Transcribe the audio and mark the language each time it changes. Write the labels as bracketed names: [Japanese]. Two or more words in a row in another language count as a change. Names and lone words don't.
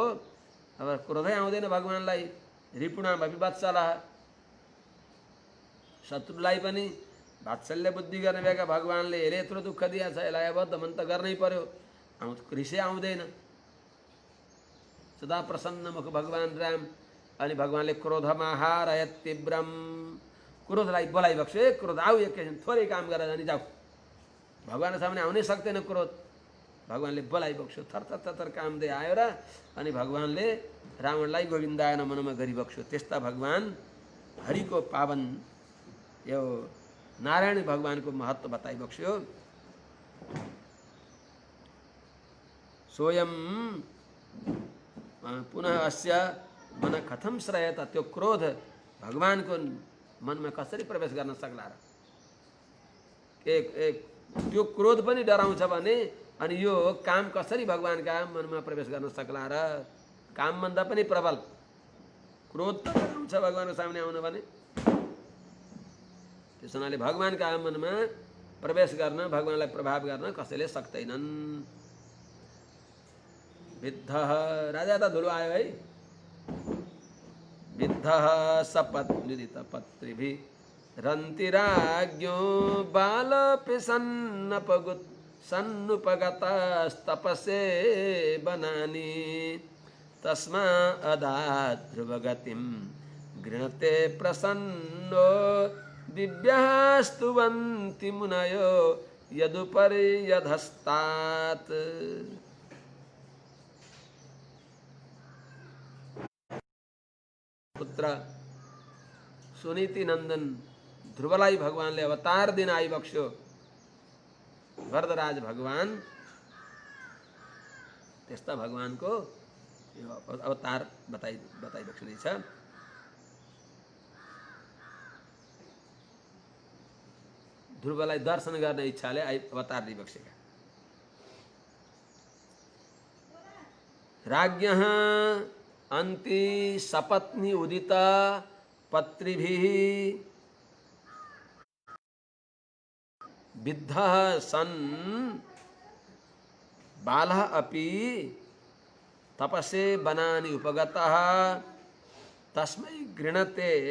[Nepali] अब क्रोधै आउँदैन भगवानलाई। रिपुणा विवत्सला शत्रुलाई पनि वात्सल्य बुद्धि गर्ने भएका भगवानले यसले यत्रो दुःख दिएको छ यसलाई अब दमन त गर्नै पर्यो। रिसै आउँदैन। सदा प्रसन्न मुख भगवान राम अनि भगवानले क्रोधमा हारयत तीव्रम क्रोधलाई बोलाइबक्से क्रोध आऊ एकैछिन थोरै काम गरेर जानी जाऊ। भगवानको सामने आउनै सक्दैन क्रोध। भगवानले बोलाइबक्स्यो थरथर थरथर काम दिए आयो र अनि भगवानले रावणलाई [Sanskrit] गोविन्दाय नमः [Nepali] गरिबक्स्यो। त्यस्ता भगवान हरिको पावन यो नारायण भगवानको महत्व बताइबक्स्यो। [Sanskrit] सोयम पुनः अस्य मन कथम श्रयत। [Nepali] त्यो क्रोध भगवानको मनमा कसरी प्रवेश गर्न सक्ला र। त्यो क्रोध पनि डराउँछ भने अनि यो काम कसरी भगवानका मनमा प्रवेश गर्न सक्ला र। कामभन्दा पनि प्रबल क्रोध त डराउँछ भगवानको सामने आउनु भने। त्यस हुनाले भगवानका मनमा प्रवेश गर्न भगवानलाई प्रभाव गर्न कसैले सक्दैनन्। विद्ध राजा त धुलो आयो है। [Sanskrit] विद्ध सपत्निदित पत्रिभि रन्तिराज्ञो बालपिसन्नपगुत् सन्नुपगतस्तपसे बनानि तस्मा अदात् ध्रुवगतिं गृणते प्रसन्नो दिव्याः स्तुवन्ति मुनयो यदुपर्यधस्तात्। [Nepali] पुत्र सुनीति नंदन ध्रुवलाई भगवानले अवतार दिन आइबक्स्यो। वरदराज भगवान त्यस्ता भगवानको यो अवतार बताइबक्सिँदैछ। ध्रुवलाई दर्शन गर्ने इच्छाले अवतार दिइबक्सेका। [Sanskrit] राज्ञः अन्ति सपत्नी उदित पत्रिभिः विद्धः सन् बालः अपि तपसे वनानि उपगतः तस्मै गृणते